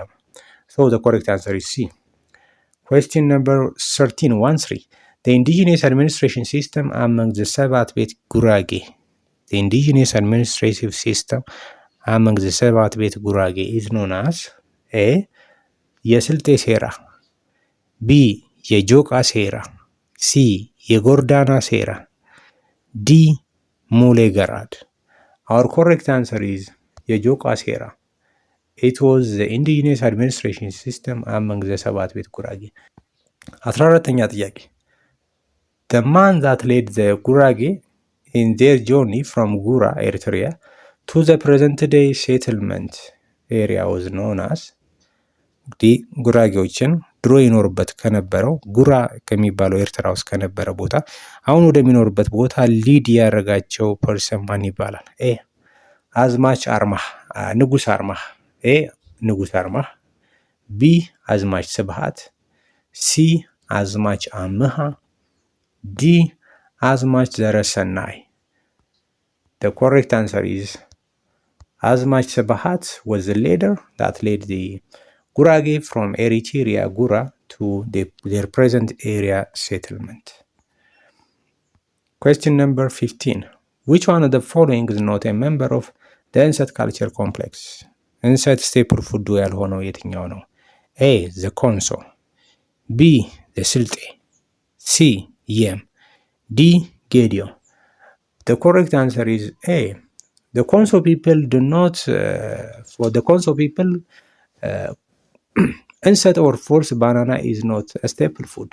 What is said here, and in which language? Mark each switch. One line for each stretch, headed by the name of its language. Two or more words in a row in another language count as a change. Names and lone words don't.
English: So the correct answer is C. Question number 13. 1-3. The indigenous administration system among the Sabat Bet Gurage. The indigenous administrative system among the Sabat Bet Gurage is known as A.
Amharic: የስልጤ ሴራ፣ B. የጆቃ ሴራ፣ C. የጎርዳና ሴራ፣ D. ሙሌ ገራድ።
English: Our correct answer is
Amharic: የጆቃ ሴራ.
English: It was the indigenous administration system among the ሰባት ቤት ጉራጌ.
Amharic: 14ኛ ጥያቄ.
English: The man that led the Gurage in their journey from Gura, Eritrea to the present day settlement area was known as
Amharic: እንግዲህ ጉራጌዎችን ድሮ ይኖርበት ከነበረው ጉራ ከሚባለው ኤርትራ ውስጥ ከነበረ ቦታ አሁን ወደሚኖርበት ቦታ ሊድ ያደረጋቸው ፐርሰን ማን ይባላል?
English: ኤ.
Amharic: አዝማች አርማህ ንጉስ አርማህ። ኤ. ንጉስ አርማህ፣ ቢ. አዝማች ስብሃት፣ ሲ. አዝማች አምሃ፣ ዲ.
English: አዝማች ዘረሰናይ። The correct answer is Azmach Sabahat was the leader that led the Gurage from Eritrea Gura to their present area settlement. Question number 15. Which one of the following is not a member of the Enset culture complex?
Amharic: Enset
English: staple food
Amharic: ያልሆነው የትኛው ነው?
English: A. The Konso, B. The Silte, C. Yem, D. Gedio. The correct answer is A. The Konso people do not, for the Konso people, Enset or forced banana is not a staple food.